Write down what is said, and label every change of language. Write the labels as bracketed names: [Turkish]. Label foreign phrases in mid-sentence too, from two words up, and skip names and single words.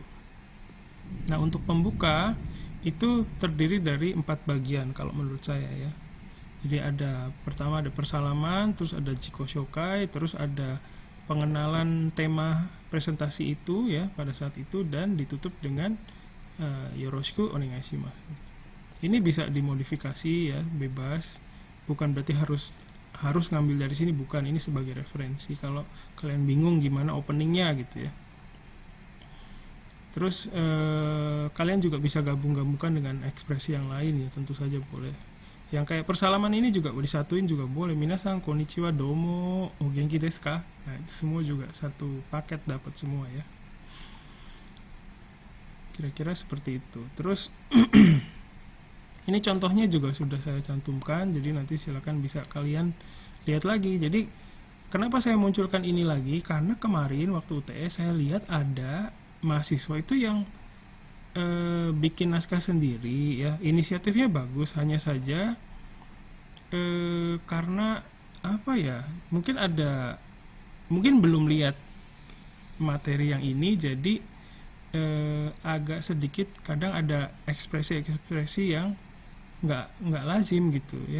[Indonesian] Nah untuk pembuka itu terdiri dari 4 bagian kalau menurut saya ya. Jadi pertama ada persalaman, terus ada [Japanese] 自己紹介, [Indonesian] terus ada pengenalan tema presentasi itu ya pada saat itu, dan ditutup dengan [Japanese] よろしくお願いします. [Indonesian] Ini bisa dimodifikasi ya, bebas. Bukan berarti harus ngambil dari sini, bukan. Ini sebagai referensi kalau kalian bingung gimana openingnya gitu ya. Terus kalian juga bisa gabung-gabungkan dengan ekspresi yang lain ya, tentu saja boleh. Yang kayak persalaman ini juga disatuin juga boleh. [Japanese] みなさんこんにちは、どうも、お元気ですか? [Indonesian] Nah, itu semua juga satu paket dapat semua ya. Kira-kira seperti itu. Terus ini contohnya juga sudah saya cantumkan, jadi nanti silakan bisa kalian lihat lagi. Jadi kenapa saya munculkan ini lagi? Karena kemarin waktu UTS saya lihat ada mahasiswa itu yang bikin naskah sendiri ya, inisiatifnya bagus, hanya saja karena apa ya, mungkin belum lihat materi yang ini, jadi agak sedikit kadang ada ekspresi yang nggak lazim gitu ya.